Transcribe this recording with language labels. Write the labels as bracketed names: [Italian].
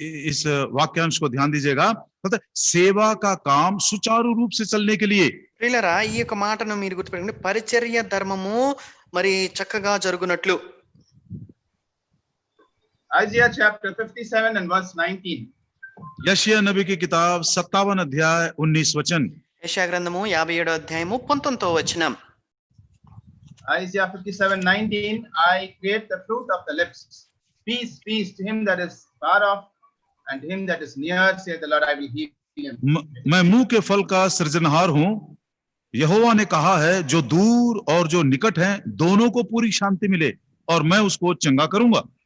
[Hindi] इस वाक्यांश को ध्यान दीजिएगा. मतलब सेवा का काम सुचारू रूप से चलने के लिए. [Telugu] ప్రియులారా, ఈ యొక్క మాటను మీరు గుర్తుపెట్టుకోండి. పరిచర్య ధర్మము మరి చక్కగా జరుగునట్లు. [English] Isaiah chapter 57 and verse 19. [Hindi] यशायाह नबी की किताब 57 अध्याय 19 वचन. [Telugu] యెషయా గ్రంథము 57వ అధ్యాయము 19వ వచనం. [English] Isaiah 57:19, I create the fruit of the lips. Peace, peace to him that is far off and to him that is near, saith the Lord, I will heal him. [Hindi] मैं मुंह के फल का सृजनहार हूँ, यहोवा ने कहा है जो दूर और जो निकट हैं दोनों को पूरी शांति मिले और मैं उसको चंगा करूंगा।